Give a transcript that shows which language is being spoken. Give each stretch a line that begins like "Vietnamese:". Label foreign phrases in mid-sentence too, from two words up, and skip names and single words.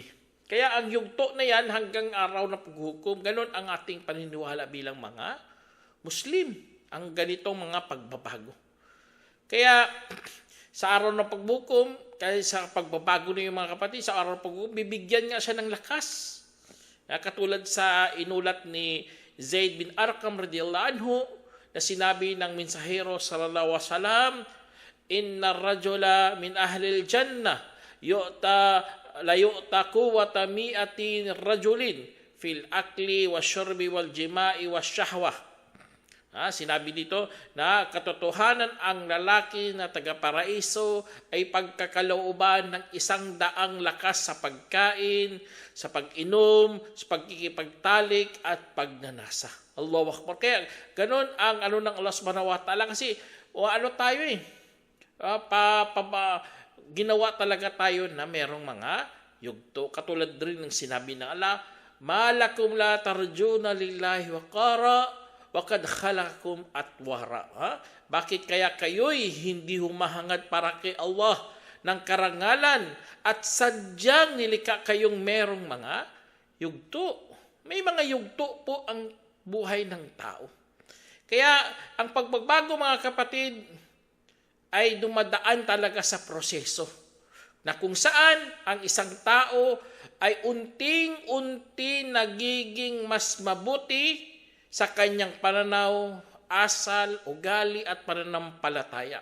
Filipino: Kaya ang yugto na yan hanggang araw na paghukom, ganun ang ating paniniwala bilang mga Muslim, ang ganitong mga pagbabago. Kaya sa araw ng paghukom, kaya sa pagbabago na yung mga kapatid, sa araw ng paghukom, bibigyan nga siya ng lakas. Katulad sa inulat ni Zaid bin Arqam
Arabic: رضي الله عنه
Filipino: na sinabi ng mensahero
Arabic: صلى الله عليه وسلم، إن الرجل من أهل الجنة ليعطى قوة مائة رجل في الأكل والشرب والجماع والشهوة.
Filipino: Sinabi dito na katotohanan ang lalaki na taga-paraiso ay pagkakalooban ng 100 lakas sa pagkain, sa pag-inom, sa pagkikipagtalik at pagnanasa.
Arabic: الله أكبر.
Filipino: Kaya ganun ang ng Allah
Arabic: سبحانه وتعالى
Filipino: kasi tayo ginawa talaga tayo na merong mga yugto. Katulad rin ng sinabi ng Allah,
Arabic: ما لكم لا ترجون لله وقارا وقد خلقكم أطوارا.
Filipino: Bakit kaya kayo'y hindi humahangad para kay Allah ng karangalan at sadyang nilikha kayong merong mga yugto? May mga yugto po ang buhay ng tao. Kaya ang pagbabago mga kapatid ay dumadaan talaga sa proseso na kung saan ang isang tao ay unting-unti nagiging mas mabuti sa kanyang pananaw, asal, ugali at pananampalataya.